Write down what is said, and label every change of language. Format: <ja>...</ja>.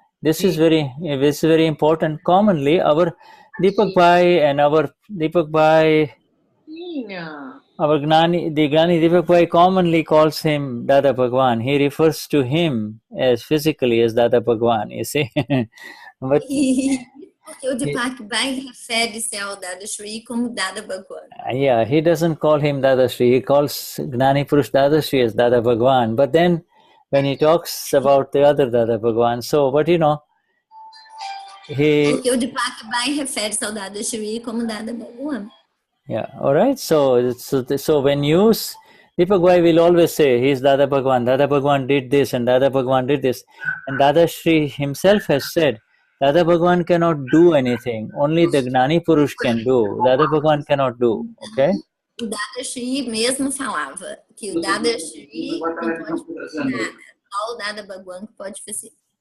<en>This is very important. Commonly, our Deepak Bhai and our Deepak Bhai, our Gnani Deepak Bhai commonly calls him Dada Bhagwan. He refers to him as physically as Dada Bhagwan, you see. But</en> <pt>porque o Deepak Bhai refere-se ao Dadashri como Dada Bhagwan.</pt> <en>Yeah, he doesn't call him Dadashri. He calls Gnani Purush Dadashri as Dada Bhagwan. But then, when he talks about the other Dada Bhagwan, porque</en> <pt>o Deepak Bhai refere-se ao Dadashri como Dada Bhagwan.</pt> <en>Yeah, all right. So when you Deepak Bhai will always say, he's Dada Bhagwan. Dada Bhagwan did this and Dada Bhagwan did this. And Dadashri himself has said, Dada Bhagwan cannot do anything. Only the Gnani Purush can do. Dada Bhagwan cannot do. Okay?</en> <pt>O Dadashri mesmo falava que o Dadashri não pode fazer nada. Só o Dada Bhagwan que pode fazer.</pt>